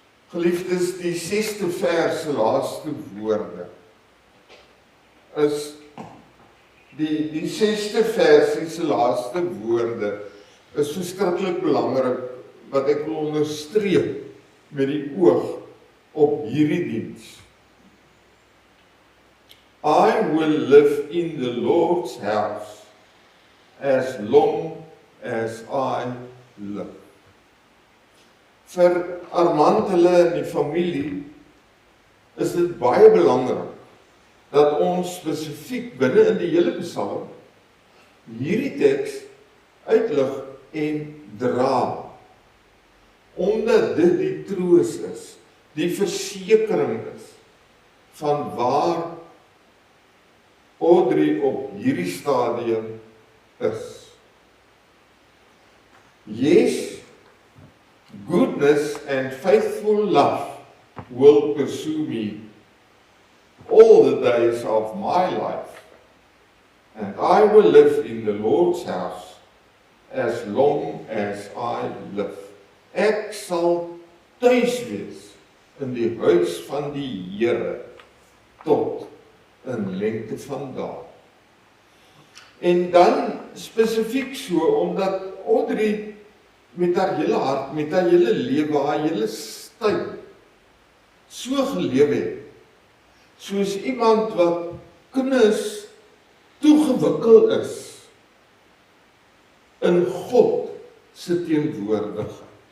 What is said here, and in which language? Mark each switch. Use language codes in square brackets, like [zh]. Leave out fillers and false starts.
[af] Geliefdes, die 6de vers se laaste woorde is die 6de vers se laaste woorde is verskriklik belangrik wat ek wil onderstreep met die oog op hierdie diens. [en] I will live in the Lord's house as long as I live. [af] Vir Armand hulle en die familie is dit baie belangrik dat ons spesifiek binne in die hele Psalm hierdie teks uitlig en dra, omdat dit die troos is, die versekering is van waar Audrey op hierdie stadium is. [en] Yes, goodness and faithful love will pursue me all the days of my life, and I will live in the Lord's house as long as I live. [af] Ek sal tuis wees in die huis van die Here tot in lengte van dae. En dan spesifiek so, omdat Audrey met haar hele hart, met haar hele lewe, haar hele styl so geleef het, soos iemand wat kinders toegewikkel is in God se teenwoordigheid.